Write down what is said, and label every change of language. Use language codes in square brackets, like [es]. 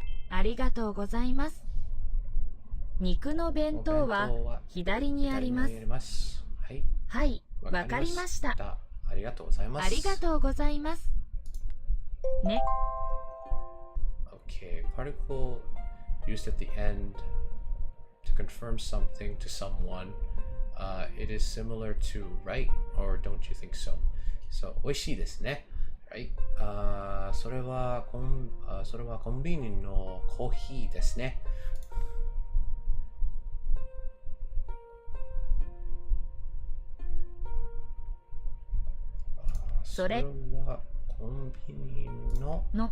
[ja] ありがとうございます。肉の弁当は左にあります。はい、わかりました。ありがとうございます。ありがとうございます。ね。 [en] Okay, particle used at the end to confirm something to someone. It is similar to right, or don't you think so? So, [ja] 美味しいですね。 [en] Right? [ja] それはコンビニのコーヒーですね。それはコンビニの